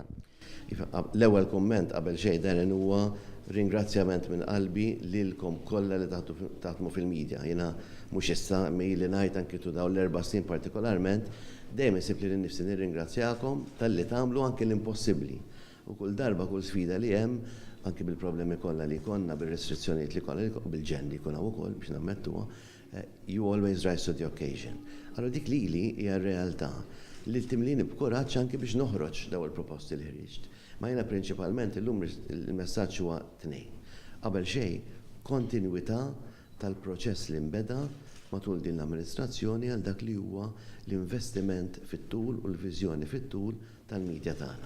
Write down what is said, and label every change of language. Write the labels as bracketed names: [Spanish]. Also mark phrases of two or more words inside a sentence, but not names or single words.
[Maltese] L-ewwel kumment qabel xejn dan huwa ringrazzjament minn qalbi lilkom kollha li taħdmu fil-medja. Jiena mhux issa li ngħid anke tu dawn l-4 snin partikolarment, dejjem isib li nnifsi nirringrazzjakom talli tagħmlu anke l-impossibbli. U kull darba, kull sfida li hemm, anke bil-problemi kollha li konna, bil-restrizzjonijiet li kollha, bil-ġen li kuna wkoll biex nammettuha, [English] you always rise to the occasion. [Maltese] Allora dik li hija r-realtà li timlini b'kuraġġ anke biex noħroġ daw il-proposti li ħriġt. Ma jiena prinċipalment illum il-messaġġ huwa tnejn. Qabel xejn, kontinwità tal-proċess li nbeda matul din l-amministrazzjoni għal dak li huwa l-investiment fit-tul u l-viżjoni fit-tul tal-medja tagħna.